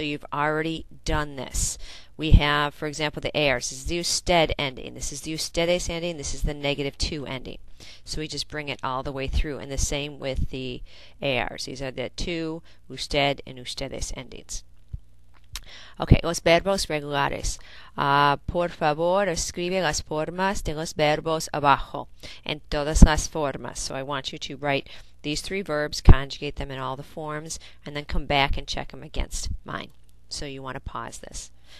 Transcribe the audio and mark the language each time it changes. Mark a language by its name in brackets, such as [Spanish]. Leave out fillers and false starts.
[English] So you've already done this. We have, for example, the ARs. This is the usted ending. This is the ustedes ending. This is the negative 2 ending. So we just bring it all the way through. And the same with the ARs. These are the 2, usted, and ustedes endings. [Spanish] Okay, los verbos regulares. Por favor, escribe las formas de los verbos abajo en todas las formas. [English] So I want you to write these 3 verbs, conjugate them in all the forms, and then come back and check them against mine. So you want to pause this.